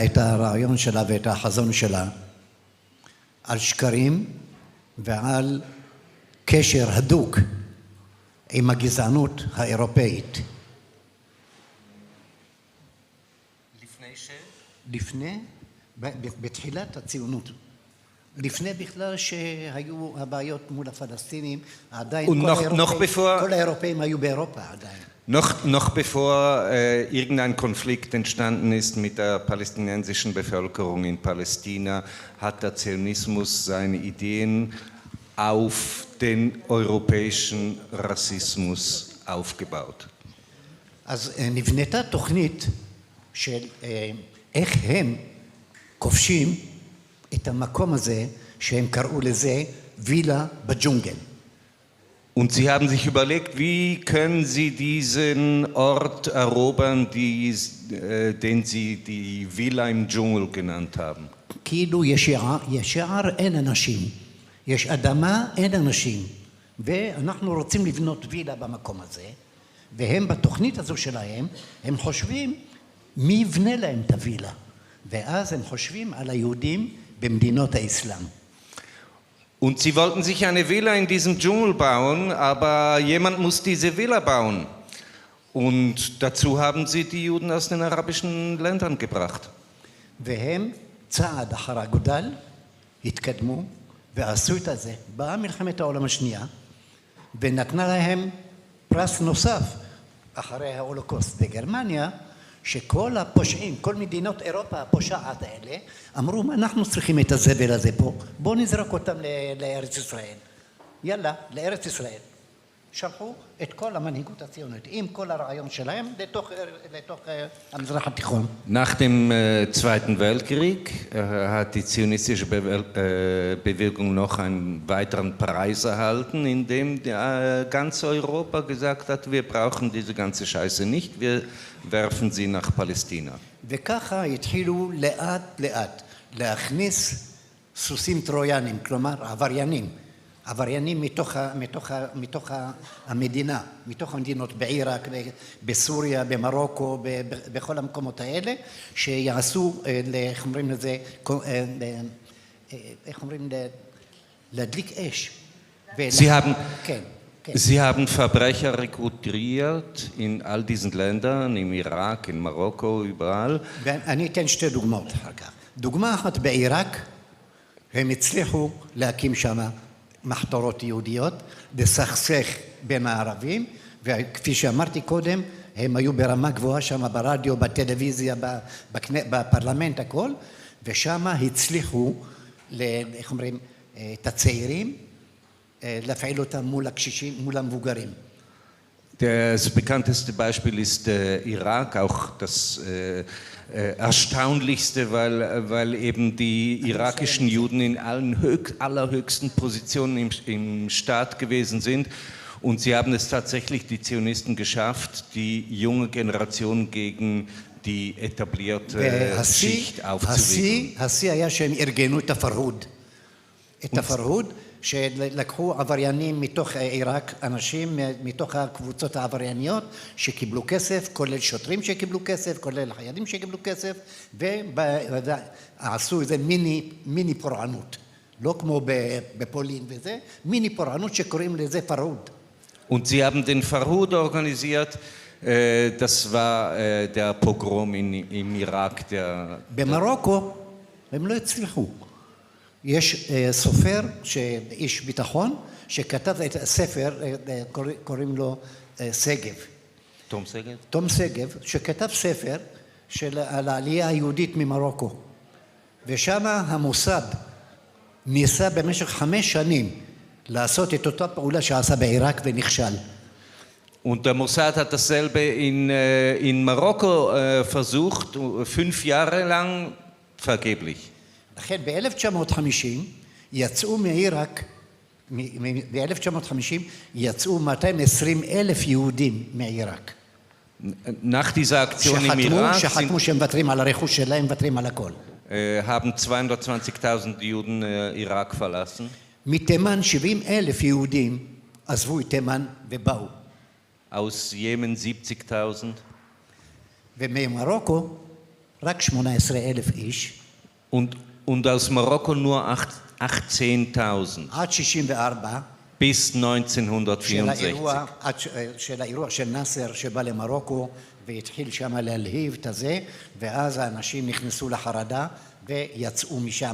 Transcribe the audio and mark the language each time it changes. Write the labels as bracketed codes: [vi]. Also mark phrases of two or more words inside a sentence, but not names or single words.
[he] את הרעיון שלה ואת החזון שלה על שקרים ועל קשר הדוק עם הגזענות האירופאית. בתחילת הציונות. לפני בכלל שהיו הבעיות מול הפלסטינים, עדיין כל האירופאים היו באירופה עדיין. [de] Noch bevor irgendein Konflikt entstanden ist mit der palästinensischen Bevölkerung in Palästina, hat der Zionismus seine Ideen auf den europäischen Rassismus aufgebaut. [he] אז נבנתה תוכנית של איך הם כובשים את המקום הזה שהם קראו לזה וילה בג'ונגל. [de] Und sie haben sich überlegt, wie können sie diesen Ort erobern, den sie die Villa im Dschungel genannt haben. [he] כאילו יש יער אין אנשים, יש אדמה אין אנשים, ואנחנו רוצים לבנות וילה במקום הזה, והם בתוכנית הזו שלהם, הם חושבים מי יבנה להם את הווילה, ואז הם חושבים על היהודים במדינות האסלאם. [de] Und sie wollten sich eine Villa in diesem Dschungel bauen, aber jemand muss diese Villa bauen. Und dazu haben sie die Juden aus den arabischen Ländern gebracht. [he] והם צעד אחר הגודל התקדמו ועשו את זה. באה מלחמת העולם השנייה ונתנה להם פרס נוסף אחרי ההולוקוסט בגרמניה, שכל הפושעים, כל מדינות אירופה הפושעת האלה, אמרו, אנחנו צריכים את הזבל הזה פה, בואו נזרוק אותם לארץ ישראל. יאללה, לארץ ישראל. שלחו את כל המנהיגות הציונית, עם כל הרעיון שלהם, לתוך המזרח התיכון. [de] Nach dem Zweiten Weltkrieg hat die zionistische Bewegung noch einen weiteren Preis erhalten, in dem ganz Europa gesagt hat, wir brauchen diese ganze Scheiße nicht, wir werfen sie nach Palästina. [he] וככה התחילו לאט לאט להכניס סוסים טרויאנים, כלומר עבריינים מתוך המדינה, מתוך המדינות בעיראק, בסוריה, במרוקו, בכל המקומות האלה, שיעשו, איך אומרים לזה, איך אומרים, להדליק אש. [de] Sie haben... [he] כן. [de] Sie haben Verbrecher rekrutiert in all diesen Ländern, im Irak, in Marokko, überall. [he] ואני אתן שתי דוגמאות אחר כך. דוגמה אחת בעיראק, הם הצליחו להקים שם מחתרות יהודיות, לסכסך בין הערבים, וכפי שאמרתי קודם, הם היו ברמה גבוהה שם ברדיו, בטלוויזיה, בפרלמנט, הכל, ושם הצליחו, איך אומרים, את הצעירים, להפעיל אותם מול הקשישים, מול המבוגרים. [de] Das bekannteste Beispiel ist der Irak, auch das erstaunlichste, weil eben die irakischen Juden in allerhöchsten Positionen im Staat gewesen sind. Und sie haben es tatsächlich, die Zionisten, geschafft, die junge Generation gegen die etablierte Schicht aufzuwiegeln. [he] השיא היה שהם ארגנו את הפרהוד. את הפרהוד, שלקחו עבריינים מתוך עיראק, אנשים מתוך הקבוצות העברייניות שקיבלו כסף, כולל שוטרים שקיבלו כסף, כולל חיילים שקיבלו כסף, ועשו איזה מיני פורענות. לא כמו בפולין וזה, מיני פורענות שקוראים לזה פרהוד. [de] Und sie haben den Farjoun organisiert, das war der Pogrom im Irak. [he] במרוקו הם לא הצליחו. יש סופר, איש ביטחון, שכתב את הספר, קוראים לו סגב. תום סגב? תום סגב, שכתב ספר על העלייה היהודית ממרוקו. ושם המוסד ניסה במשך 5 שנים לעשות את אותה פעולה שעשה בעיראק ונכשל. [de] Und der Mossad hat dasselbe in Marokko versucht, 5 Jahre lang vergeblich. [he] לכן ב-1950 יצאו מעיראק, ב-1950 יצאו 220,000 יהודים מעיראק. [de] Nach dieser Aktion im Irak [he] שחתמו שהם מוותרים על הרכוש שלהם, מוותרים על הכל. [de] haben 220.000 Juden Irak verlassen. [he] מתימן 70,000 יהודים עזבו את תימן ובאו. [de] Aus Jemen 70.000. [he] וממרוקו רק 18,000 איש. [de] Und aus Marokko nur 18.000. [he] עד 64. [de] Bis 1964. [he] של האירוע של נאסר שבא למרוקו והתחיל שם להלהיב את הזה, ואז האנשים נכנסו לחרדה ויצאו משם.